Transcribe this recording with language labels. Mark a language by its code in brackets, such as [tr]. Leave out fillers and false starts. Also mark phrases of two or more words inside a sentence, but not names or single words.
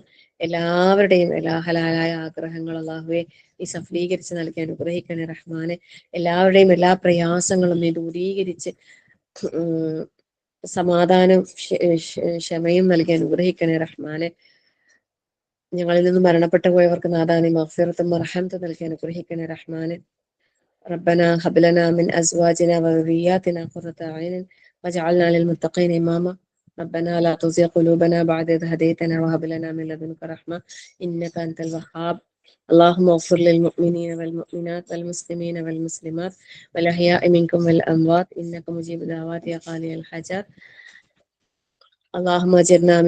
[ml] എല്ലാവരുടെയും എല്ലാ ഹലാലായ ആഗ്രഹങ്ങൾ അല്ലാഹുവേ നീ സഫലീകരിച്ച് നൽകി അനുഗ്രഹിക്കണേ റഹ്മാനെ. എല്ലാവരുടെയും എല്ലാ പ്രയാസങ്ങളും നീ ദൂരീകരിച്ച് സമാധാനം ക്ഷമയും നൽകി അനുഗ്രഹിക്കണേ റഹ്മാനെ. ഞങ്ങളിൽ നിന്ന് മരണപ്പെട്ടു പോയവർക്ക് നാഥാ നീ മഗ്ഫിറത്തും മർഹമത്തും നൽകി അനുഗ്രഹിക്കണേ റഹ്മാനെ. [ar] ربنا هب لنا من أزواجنا وذرياتنا قرة أعين واجعلنا للمتقين إماما ربنا لا تزغ قلوبنا بعد إذ هديتنا وهب لنا من لدنك رحمة إنك أنت الوهاب اللهم اغفر للمؤمنين والمؤمنات والمسلمين والمسلمات والأحياء منكم والأموات إنك مجيب دعوات يا قاضي الحاجات اللهم اجرنا من